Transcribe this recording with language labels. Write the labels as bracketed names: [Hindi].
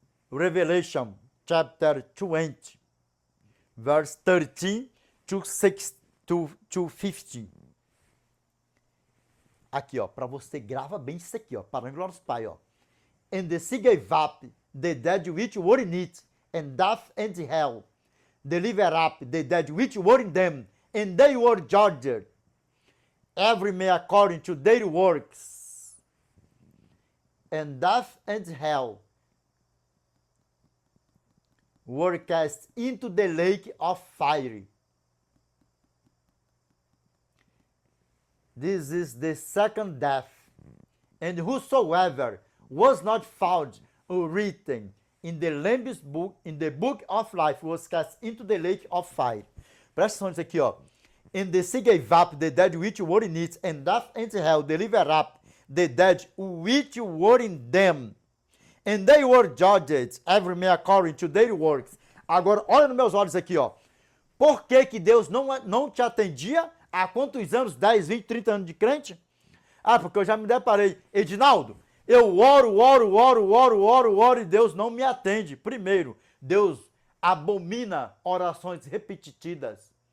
[English] Revelation chapter 20, verse 13 to 15. [Portuguese] Aqui, ó, para você grava bem isso aqui, ó, para a glória do Pai, ó. [English] And the sea gave up the dead which were in it, and death and hell delivered up the dead which were in them, and they were judged, every man according to their works. And death and hell were cast into the lake of fire. This is the second death, and whosoever was not found or written in the Lamb's book, in the book of life, was cast into the lake of fire. [Portuguese] Presta atenção nisso aqui, ó. [English] And the sea gave up the dead which were in it, and death and hell delivered up the dead which were in them. And they were judged, every man according to their works. [Portuguese] Agora, olha nos meus olhos aqui, ó. Por que que Deus não te atendia há quantos anos? 10, 20, 30 anos de crente? Ah, porque eu já me deparei. Edinaldo, eu oro e Deus não me atende. Primeiro, Deus abomina orações repetidas.